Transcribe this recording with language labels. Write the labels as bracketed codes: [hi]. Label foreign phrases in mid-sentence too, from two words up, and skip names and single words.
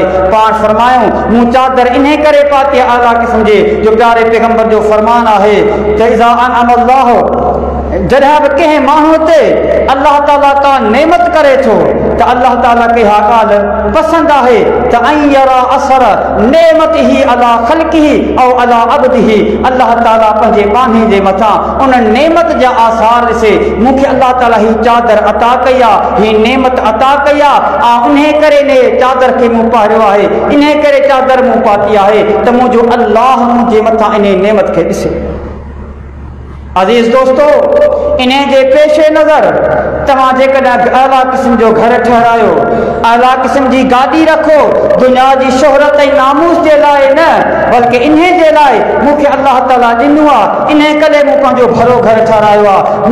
[sd] पाण फरमायूं, मूं चादर इन्हे करे पाती आला क़िस्म जी जो प्यारे पैगंबर जो फरमान आहे त [ar] إذا أنعم الله, [sd] जॾहिं बि कंहिं माण्हू ते अल्लाह ताला का नेमत करे थो त अल्लाह ताला खे हा ॻाल्हि पसंदि आहे त ऐं [ar] يرى أثر نعمته على خلقه أو على عبده. [sd] अल्लाह ताला पंहिंजे बानी जे मथां उन नेमत जा आसार ॾिसे। मूंखे अल्लाह ताला ही चादर अता कई आहे, ही नेमत अता कई आहे, उन्हे करे ने चादर खे मूं पारियो आहे, इन्हे करे चादर मूं पाती आहे त मुंहिंजो अल्लाह मुंहिंजे मथां इन नेमत खे ॾिसे। अजीज दोस्तो, इन्हें जे पेशे नज़र तव्हां जेकॾहिं आला क़िस्म जो घर ठहरायो, आला क़िस्म जी गाॾी रखो, दुनिया जी शोहरत ऐं नामूस जे लाइ न, बल्कि इन्हे जे लाइ मूंखे अल्लाह ताला ॾिनो आहे, इन्हे करे मूं पंहिंजो भलो घर ठहरायो आहे।